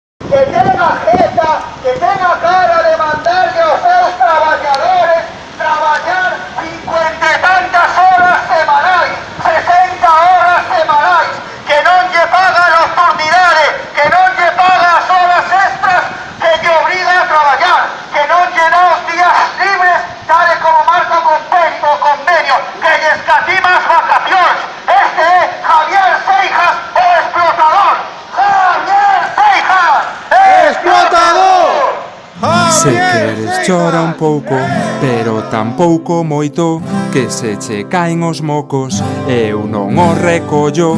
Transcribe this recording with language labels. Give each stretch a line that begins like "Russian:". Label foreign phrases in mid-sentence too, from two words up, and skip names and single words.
Spanish: que tenga jeta, que tenga cara de mandarle a los trabajadores trabajar 50 y tantas horas semanales, 60 horas semanales, que no lle paga las oportunidades, que no lle paga las horas extras que te obliga a trabajar, que no lle da los días libres, tal y como marca
Galician: o convenio, que lle escatima as vacaciones.
Spanish: Este es Javier Seijas,
Galician: o explotador.
Spanish: Javier Seijas, explotador.
Galician: Se queres chora un pouco, pero tampouco moito, que se che caen os mocos, eu non o recollo.